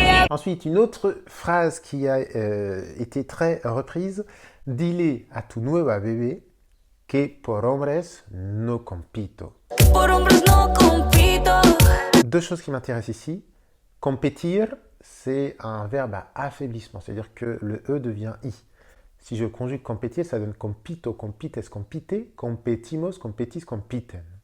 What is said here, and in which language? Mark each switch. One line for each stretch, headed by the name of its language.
French: Ensuite, une autre phrase qui a été très reprise.
Spanish: Dile a tu nueva bebé que por hombres no compito. Por hombres no compito.
French: Deux choses qui m'intéressent ici. Compétir, c'est un verbe à affaiblissement, c'est-à-dire que le E devient I. Si je conjugue compétir, ça donne
Spanish: compito, compites, compite, competimos, competis, compiten.